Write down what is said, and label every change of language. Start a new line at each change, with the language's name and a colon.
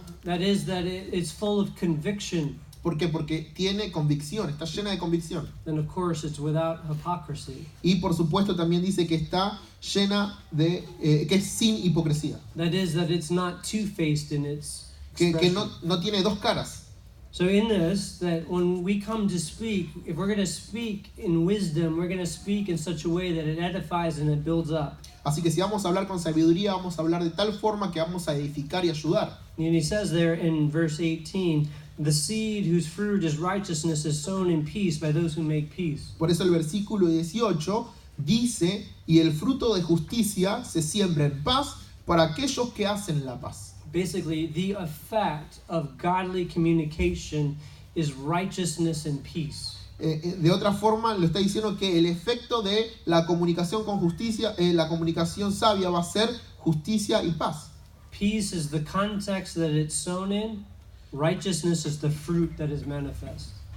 English: That is, that it's full of conviction.
Spanish: ¿Por qué? Porque tiene convicción, está llena de convicción.
English: And of course, it's without hypocrisy.
Spanish: Y por supuesto también dice que está llena de, que es sin hipocresía.
English: That is, that it's not two-faced in its
Spanish: Que
English: expression.
Spanish: no tiene dos caras.
English: So in this, that when we come to speak, if we're going to speak in wisdom, we're going to speak in such a way that it edifies and it builds up.
Spanish: Así que si vamos a hablar con sabiduría, vamos a hablar de tal forma que vamos a edificar y ayudar.
English: And he says there in verse 18, the seed whose fruit is righteousness is sown in peace by those who make peace.
Spanish: Por eso el versículo 18 dice, y el fruto de justicia se siembra en paz para aquellos que hacen la paz.
English: Basically, the effect of godly communication is righteousness and peace.
Spanish: De otra forma, lo está diciendo que el efecto de la comunicación con justicia, la comunicación sabia va a ser justicia y paz.
English: Peace is the context that it's sown in. Righteousness is the fruit that is manifest.